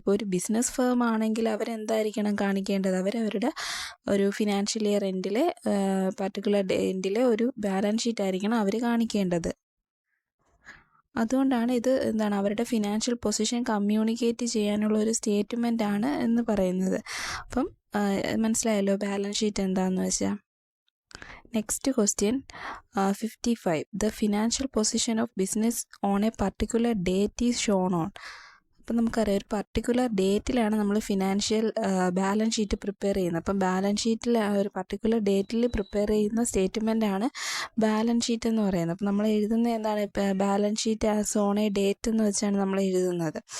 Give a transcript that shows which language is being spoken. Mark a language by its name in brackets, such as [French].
[Malayalam] ഇപ്പോൾ ഒരു business firm ആണെങ്കിൽ അവരെന്തായിരിക്കണം കാണിക്കേണ്ടത്? അവരവരുടെ ഒരു ഫിനാൻഷ്യൽ ഇയർ എൻഡിലെ പർട്ടിക്കുലർ എൻഡിലെ ഒരു ബാലൻസ് ഷീറ്റ് ആയിരിക്കണം അവർ കാണിക്കേണ്ടത്. അതുകൊണ്ടാണ് ഇത് എന്താണ് അവരുടെ ഫിനാൻഷ്യൽ പൊസിഷൻ കമ്മ്യൂണിക്കേറ്റ് ചെയ്യാനുള്ള ഒരു സ്റ്റേറ്റ്മെൻ്റ് ആണ് എന്ന് പറയുന്നത്. അപ്പം മനസ്സിലായല്ലോ ബാലൻസ് ഷീറ്റ് എന്താണെന്ന് വെച്ചാൽ. Next question 55. [English] The financial position of business on a particular date is shown on. [Malayalam] അപ്പം നമുക്കറിയാം ഒരു പർട്ടിക്കുലർ ഡേറ്റിലാണ് നമ്മൾ ഫിനാൻഷ്യൽ ബാലൻസ് ഷീറ്റ് പ്രിപ്പയർ ചെയ്യുന്നത്. അപ്പം ബാലൻസ് ഷീറ്റിൽ ഒരു പർട്ടിക്കുലർ ഡേറ്റിൽ പ്രിപ്പയർ ചെയ്യുന്ന സ്റ്റേറ്റ്മെൻറ്റാണ് ബാലൻസ് ഷീറ്റ് എന്ന് പറയുന്നത്. അപ്പം നമ്മൾ എഴുതുന്നത് എന്താണ്? [English] balance sheet as on a date [Malayalam] എന്ന് വെച്ചാണ് നമ്മൾ എഴുതുന്നത്.